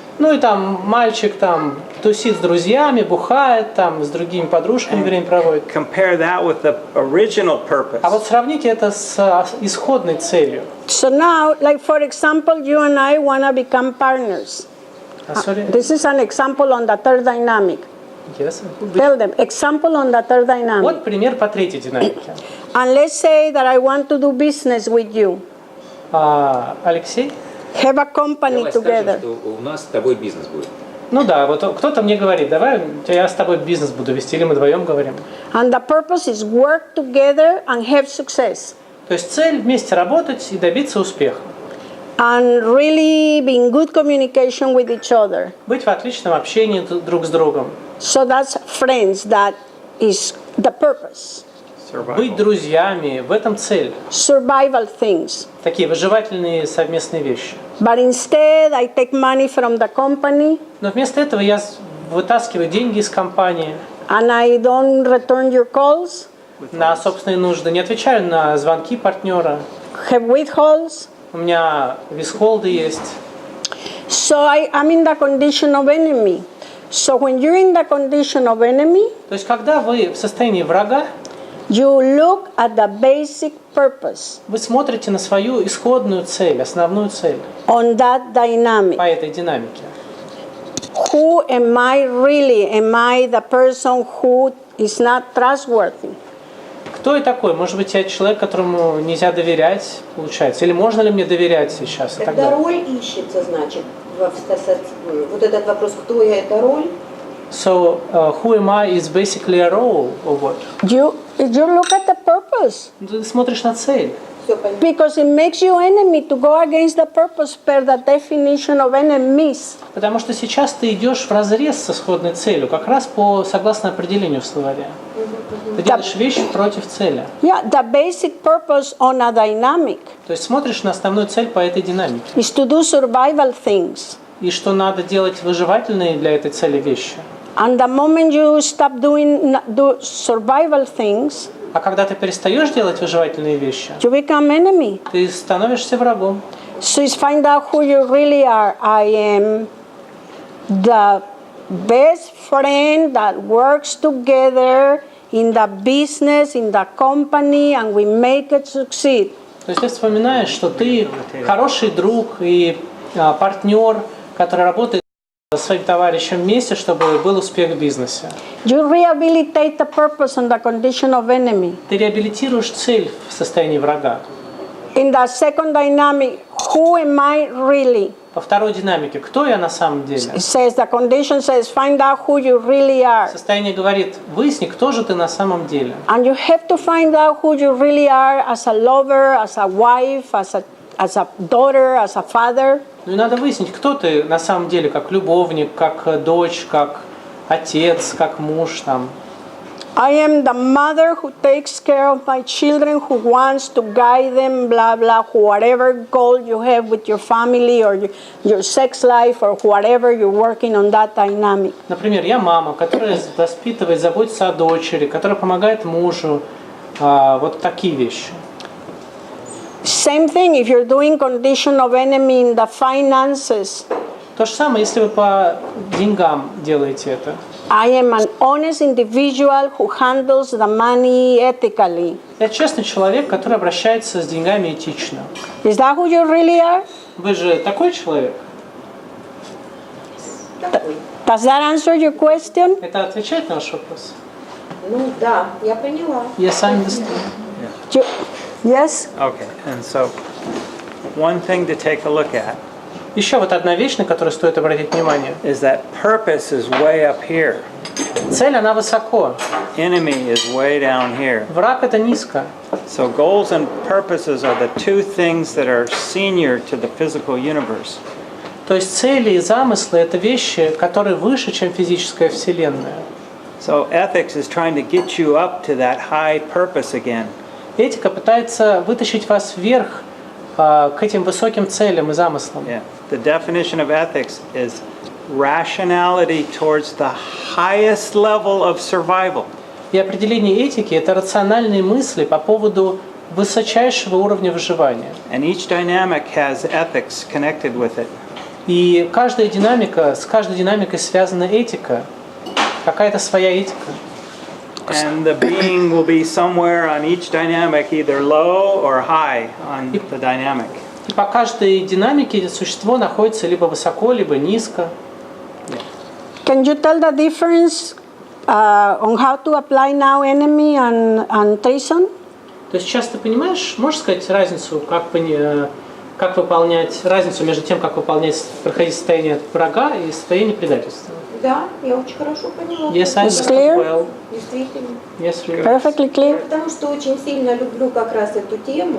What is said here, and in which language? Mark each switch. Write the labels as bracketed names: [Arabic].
[Russian] Ну и там мальчик там тусит с друзьями, бухает, там с другими подружками время проводит. [English] Compare that with the original purpose. [Russian] А вот сравните это с исходной целью. [English] So now, like for example, you and I want to become partners. This is an example on the third dynamic. Yes. Tell them, example on the third dynamic. [Russian] Вот пример по третьей динамике. [English] And let's say that I want to do business with you. [Russian] Алексей? [English] Have a company [Russian] Давай [English] together. [Russian] скажем, что у нас с тобой бизнес будет. Ну да, вот кто-то мне говорит, давай я с тобой бизнес буду вести, или мы вдвоем говорим. [English] And the purpose is work together and have success. [Russian] То есть цель вместе работать и добиться успеха. [English] And really be in good communication with each other. [Russian] Быть в отличном общении друг с другом. [English] So that's friends, that is the purpose. [Russian] Быть друзьями, в этом цель. [English] Survival things. [Russian] Такие выживательные совместные вещи. [English] But instead I take money from the company. [Russian] Но вместо этого я вытаскиваю деньги из компании. [English] And I don't return your calls. [Russian] На собственные нужды. Не отвечаю на звонки партнера. [English] Have withholds. [Russian] У меня висхолды есть. [English] So I'm in the condition of enemy. So when you're in the condition of enemy, [Russian] то есть когда вы в состоянии врага, [English] you look at the basic purpose. [Russian] Вы смотрите на свою исходную цель, основную цель. [English] On that dynamic. [Russian] По этой динамике. [English] Who am I really? Am I the person who is not trustworthy? [Russian] Кто я такой? Может быть, я человек, которому нельзя доверять, получается? Или можно ли мне доверять сейчас? Когда роль ищется, значит, вот этот вопрос, кто я, это роль? [English] So, who am I is basically a role, or what? You look at the purpose. [Russian] Ты смотришь на цель. [English] Because it makes you enemy to go against the purpose per the definition of enemies. [Russian] Потому что сейчас ты идешь вразрез с исходной целью, как раз согласно определению в словаре. Ты делаешь вещи против цели. [English] Yeah, the basic purpose on a dynamic. [Russian] То есть смотришь на основную цель по этой динамике. [English] Is to do survival things. [Russian] И что надо делать выживательные для этой цели вещи. [English] And the moment you stop doing survival things, [Russian] а когда ты перестаешь делать выживательные вещи, [English] you become enemy. [Russian] Ты становишься врагом. [English] So it's find out who you really are. I am the best friend that works together in the business, in the company, and we make it succeed. [Russian] То есть ты вспоминаешь, что ты хороший друг и партнер, который работает со своим товарищем вместе, чтобы был успех в бизнесе. [English] You rehabilitate the purpose on the condition of enemy. [Russian] Ты реабилитируешь цель в состоянии врага. [English] In the second dynamic, who am I really? [Russian] Во второй динамике, кто я на самом деле? [English] It says the condition says find out who you really are. [Russian] Состояние говорит, выясни, кто же ты на самом деле. [English] And you have to find out who you really are as a lover, as a wife, as a daughter, as a father. [Russian] Ну и надо выяснить, кто ты на самом деле, как любовник, как дочь, как отец, как муж там. [English] I am the mother who takes care of my children, who wants to guide them, blah, blah, whatever goal you have with your family or your sex life or whatever you're working on that dynamic. [Russian] Например, я мама, которая воспитывает, заботится о дочери, которая помогает мужу, вот такие вещи. [English] Same thing if you're doing condition of enemy in the finances. [Russian] То же самое, если вы по деньгам делаете это. [English] I am an honest individual who handles the money ethically. [Russian] Я честный человек, который обращается с деньгами этично. [English] Is that who you really are? [Russian] Вы же такой человек? [English] Does that answer your question? [Russian] Это отвечает на ваш вопрос? Ну да, я поняла. [English] Yes, I understand. Yes? Okay, and so one thing to take a look at [Russian] Еще вот одна вещь, на которую стоит обратить внимание. [English] Is that purpose is way up here. [Russian] Цель, она высоко. [English] Enemy is way down here. [Russian] Враг это низко. [English] So goals and purposes are the two things that are senior to the physical universe. [Russian] То есть цели и замыслы это вещи, которые выше, чем физическая вселенная. [English] So ethics is trying to get you up to that high purpose again. [Russian] Этика пытается вытащить вас вверх к этим высоким целям и замыслам. [English] Yeah. The definition of ethics is rationality towards the highest level of survival. [Russian] И определение этики – это рациональные мысли по поводу высочайшего уровня выживания. [English] And each dynamic has ethics connected with it. [Russian] И каждая динамика, с каждой динамикой связана этика, какая-то своя этика. [English] And the being will be somewhere on each dynamic, either low or high on the dynamic. [Russian] И по каждой динамике существо находится либо высоко, либо низко. [English] Can you tell the difference on how to apply now enemy and treason? [Russian] То есть сейчас ты понимаешь, можешь сказать разницу, как выполнять разницу между тем, как проходить состояние врага и состояние предательства? Да, я очень хорошо поняла. [English] Yes, I It's clear? well. [Russian] Действительно. [English] Yes, really. Perfectly clear. [Russian] Потому что очень сильно люблю как раз эту тему.